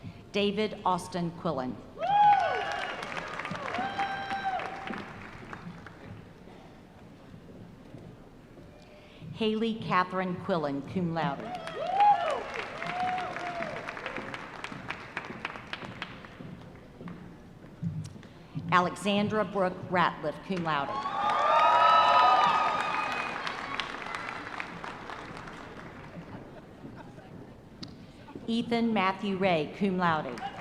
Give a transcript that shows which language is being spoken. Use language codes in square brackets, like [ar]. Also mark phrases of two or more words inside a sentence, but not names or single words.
[en] David Austin Quillen. Haley Catherine Quillen, [la] cum laude. [en] Alexandra Brooke Ratliff, [la] cum laude. [en] Ethan Matthew Ray, [la] cum laude.